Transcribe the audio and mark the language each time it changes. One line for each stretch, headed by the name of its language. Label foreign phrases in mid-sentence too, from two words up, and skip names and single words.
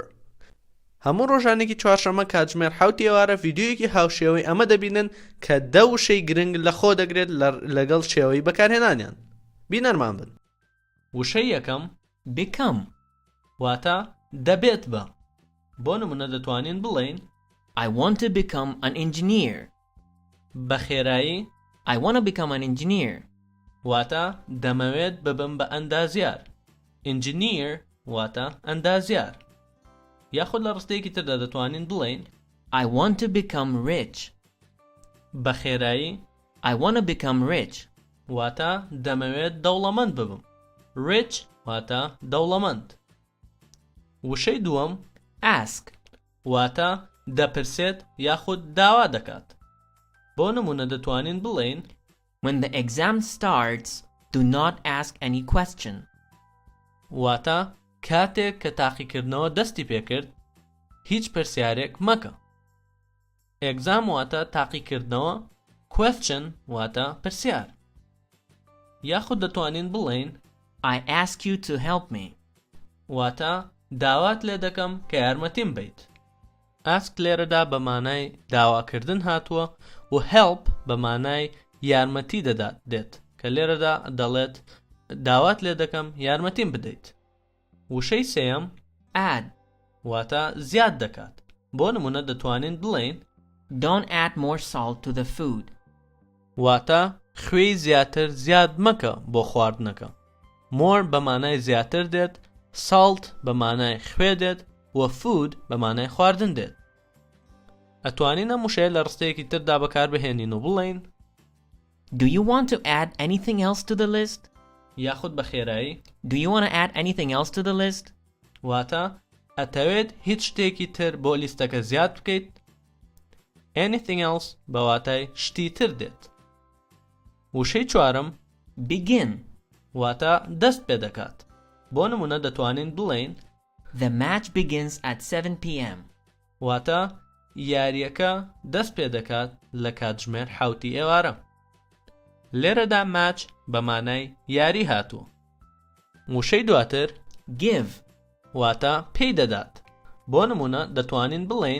Central Kurdish: هەموو ڕۆژانێکی چوارشەمە کاتژمێر 7 ئێوارە ڤیدیۆیەکی هاوشێوەی ئەمە دەبینن کە دە وشەی گرنگ لە خۆ دەگرێت لەگەڵ شێوەی بەکارهێنانیان. بینەرمان بن. وشەی یەکەم become واتە دەبێت بە. بۆ نمونە دەتوانین بڵێین
English: I want to become an engineer.
Central Kurdish: بەخێرایی
English: I want to become an engineer.
Central Kurdish: واتە دەمەوێت ببم بە ئەندازیار. Engineer واتە ئەندازیار. یاخود لە ڕستەیەکی تردا دەتوانین بڵێین
English: I want to become rich.
Central Kurdish: بەخێرایی
English: I want to become rich.
Central Kurdish: واتە دەمەوێت دەوڵەمەند ببم. Rich واتە دەوڵەمەند. وشەی دووەم
English: Ask
Central Kurdish: واتە دەپرسێت یاخود داوا دەکات. بۆ نمونە دەتوانین بڵێین
English: When the exam starts, do not ask any question.
Central Kurdish: واتە کاتێک کە تاقیکردنەوە دەستی پێکرد هیچ پرسیارێک مەکە. Exam واتە تاقیکردنەوە، question واتە پرسیار. یاخود دەتوانین بڵێین
English: I ask you to help me.
Central Kurdish: واتە داوات لێ دەکەم کە یارمەتیم بیت. Ask لێرەدا بە مانای داواکردن هاتووە و help بە مانای یارمەتی دێت کە لێرەدا دەڵێت داوات لێ دەکەم یارمەتیم بدەیت. وشەی سێیەم
English: Add
Central Kurdish: واتە زیاد دەکات. بۆ نمونە دەتوانین بڵێین
English: Don't add more salt to the food.
Central Kurdish: واتە خوێی زیاتر زیاد مەکە بۆ خواردنەکە. More بە مانای زیاتر دێت، salt بە مانای خوێ دێت و food بە مانای خواردن دێت. ئەتوانین ئەم وشەیە لە ڕستەیەکی تردا بەکاربهێنین و بڵێین
English: Do you want to add anything else to the list?
Central Kurdish: یاخود بەخێرایی
English: Do you want to add anything else to the list?
Central Kurdish: واتە ئەتەوێت هیچ شتێکی تر بۆ لیستەکە زیاد بکەیت.
English: Anything else
Central Kurdish: بە واتای شتی تر دێت. وشەی چوارم
English: Begin.
Central Kurdish: واتە دەست پێ دەکات. بۆ نمونە دەتوانین بڵێین
English: The match begins at 7 p.m.
Central Kurdish: واتە یاریەکە دەست پێ دەکات لە کاتژمێر 7 ئێوارە. لێرەدا ماچ بە مانای یاری هاتووە. وشەی دواتر
English: Give.
Central Kurdish: واتە پێی دەدات. بۆ نمونە دەتوانین بڵێین